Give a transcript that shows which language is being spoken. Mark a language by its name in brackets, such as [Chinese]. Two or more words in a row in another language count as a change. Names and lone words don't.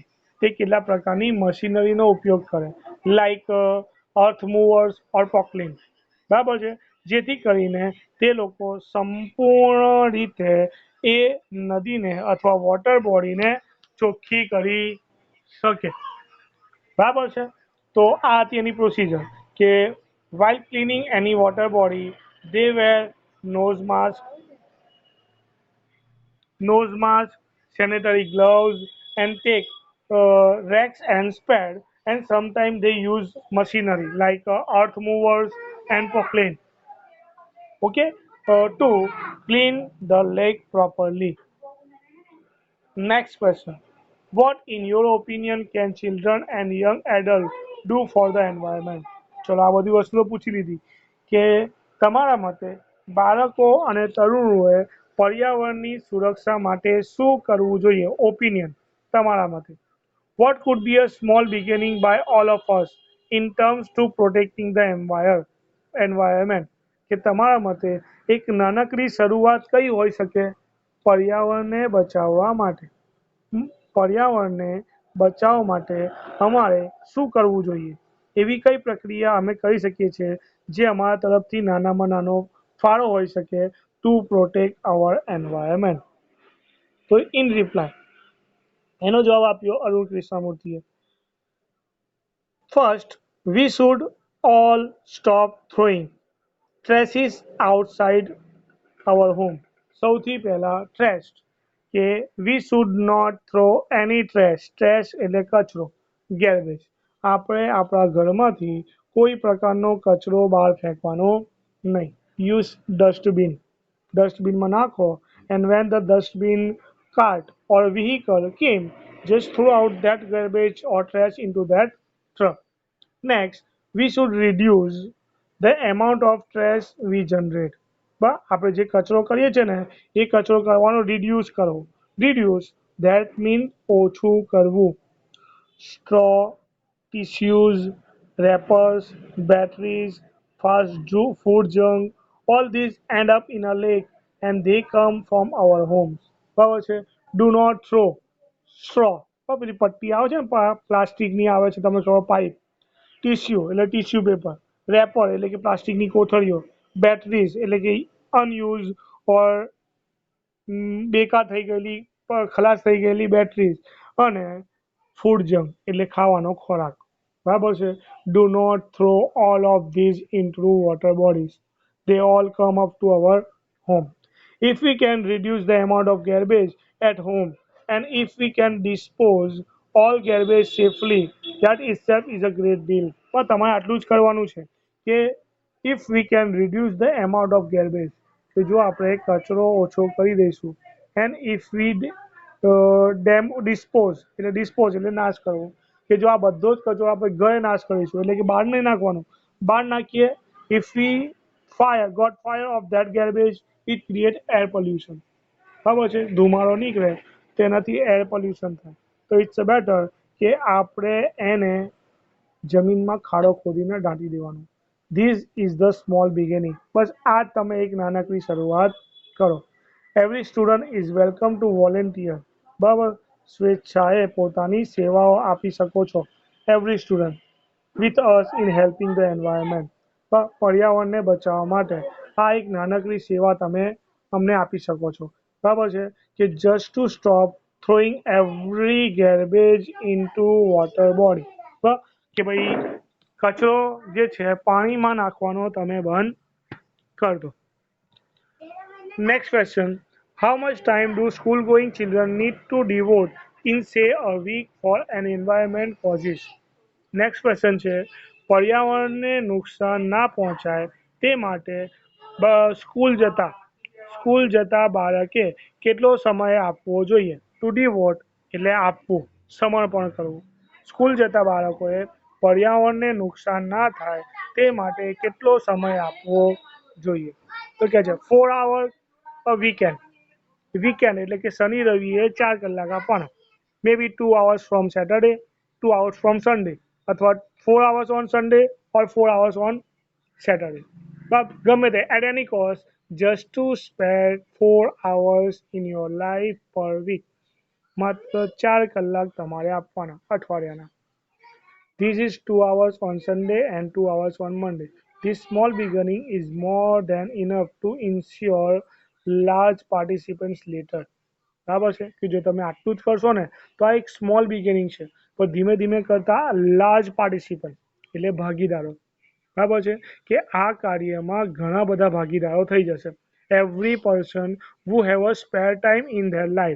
[Gujarati] તે કેટલા પ્રકારની મશીનરીનો ઉપયોગ કરે [English] like earth movers or Poclain, [Gujarati] બરાબર છે. જેથી કરીને તે લોકો સંપૂર્ણ રીતે એ નદીને અથવા [English] water bodyને [Gujarati] ચોખ્ખી કરી શકે, બરાબર છે. તો આ હતી એની પ્રોસિજર કે [English] while cleaning any water body they wear nose mask, sanitary gloves, and take racks and spade. And sometimes they use machinery like earth movers and proclaim. Okay, to clean the lake properly. Next question. What, in your opinion, can children and young adults do for the environment? [Gujarati] ચલો આ બધી વસ્તુઓ પૂછી લીધી કે તમારા મતે બાળકો અને તરુણોએ પર્યાવરણની સુરક્ષા માટે શું કરવું જોઈએ? ઓપિનિયન તમારા મતે. [English] What could be a small beginning by all of us in terms to protecting the environment? [Gujarati] કે તમારા મતે એક નાનકડી શરૂઆત કઈ હોઈ શકે પર્યાવરણને બચાવવા માટે? પર્યાવરણને બચાવવા માટે અમારે શું કરવું જોઈએ? એવી કઈ પ્રક્રિયા અમે કરી શકીએ છીએ જે અમારા તરફથી નાનામાં નાનો ફાળો હોઈ શકે [English] to protect our environment? [Gujarati] તો [English] in reply [Gujarati] એનો જવાબ આપ્યો અરુણ કૃષ્ણમૂર્તિએ. ફર્સ્ટ, [English] we should all stop throwing trashes outside our home. [Gujarati] સૌથી પહેલા ટ્રેશ કે [English] we should not throw any trash [Gujarati] એટલે કચરો, garbage. આપણે આપણા ઘરમાંથી કોઈ પ્રકારનો કચરો બહાર ફેંકવાનો નહીં. યુઝ ડસ્ટબિનમાં નાખો [English] and when the dustbin cart or vehicle came just throw out that garbage or trash into that truck. Next, we should reduce the amount of trash we generate. [Gujarati] બા આપણે જે કચરો કરીએ છીએ ને એ કચરો કરવાનો રિડ્યુસ કરો. [English] reduce that mean [Gujarati] ઓછું કરવું. [English] Straw, tissues, wrappers, batteries, food junk, all these end up in a lake and they come from our homes. [Gujarati] બરાબર છે? [English] Do not throw straw. [Gujarati] પેલી પટ્ટી આવે છે ને પ્લાસ્ટિકની આવે છે તમે કહો પાઇપ. ટીસ્યુ એટલે ટીસ્યુ પેપર. રેપર એટલે કે પ્લાસ્ટિકની કોથળીઓ. બેટરીઝ એટલે કે અનયુઝ ઓર બેકાર થઈ ગયેલી ખલાસ થઈ ગયેલી બેટરીઝ અને [English] food junk [Gujarati] એટલે ખાવાનો ખોરાક. બરાબર છે? [English] Do not throw all of these into water bodies. They all come up to our home. If we can reduce the amount of garbage at home and if we can dispose all garbage safely, that itself is a great deal. [Gujarati] પણ તમારે આટલું જ કરવાનું છે કે [English] if we can reduce the amount of garbage, [Gujarati] કે જો આપણે કચરો ઓછો કરી દઈશું [English] and if we dispose [Gujarati] એટલે નાશ કરવો, કે જો આ બધો જ કચરો આપણે ઘરે નાશ કરીશું એટલે કે બહાર નહીં નાખવાનું, બહાર નાખીએ [English] if we got fire of that garbage, it create air pollution. [Gujarati] બરાબર છે? ધુમાડો નીકળે તેનાથી [English] air pollution [Gujarati] થાય. તો [English] it's better [Gujarati] કે આપણે એને જમીનમાં ખાડો ખોદીને દાટી દેવાનું. [English] This is the small beginning. [Gujarati] બસ આ તમે એક નાનકડી શરૂઆત કરો. [English] Every student is welcome to volunteer. [Gujarati] બરાબર? સ્વેચ્છાએ પોતાની સેવાઓ આપી શકો છો. [English] Every student with us in helping the environment. [Gujarati] પર્યાવરણને બચાવવા માટે આ એક નાનકડી સેવા તમે અમને આપી શકો છો. બરાબર છે? કે [English] just to stop throwing every garbage into water body. [Gujarati] કે ભાઈ કચરો જે છે પાણીમાં નાખવાનો તમે બંધ કરી દો. [English] Next question. How much time do school going children need to devote in say a week for an environment causes? next question [Gujarati] છે પર્યાવરણને નુકસાન ના પહોંચાય તે માટે સ્કૂલ જતા બાળકે કેટલો સમય આપવો જોઈએ? [English] to devote [Gujarati] એટલે આપવું, સમર્પણ કરવું. સ્કૂલ જતા બાળકોએ પર્યાવરણને નુકસાન ના થાય તે માટે કેટલો સમય આપવો જોઈએ? તો કે છે [English] 4 hours a weekend. [Gujarati] વીકેન્ડ એટલે કે શનિ રવિએ 4 કલાક આપવાના. [English] may be 2 hours from Saturday, 2 hours from Sunday, અથવા 4 hours on Sunday or 4 hours on Saturday. But [Gujarati] ગમે તે [English] at any cost just to spare 4 hours in your life per week. [Gujarati] માત્ર 4 કલાક તમારે આપવાના અઠવાડિયાના. [English] This is 2 hours on Sunday and 2 hours on Monday. This small beginning is more than enough to ensure large participants later. [Gujarati] બરાબર છે? કે જો તમે આટલું જ કરશો ને તો આ એક [English] small beginning [Gujarati] છે, પણ ધીમે ધીમે કરતા [English] large participant [Gujarati] એટલે ભાગીદારો. બરાબર છે? કે આ કાર્યમાં ઘણા બધા ભાગીદારો થઈ જશે. [English] Every person who have a spare time in their life.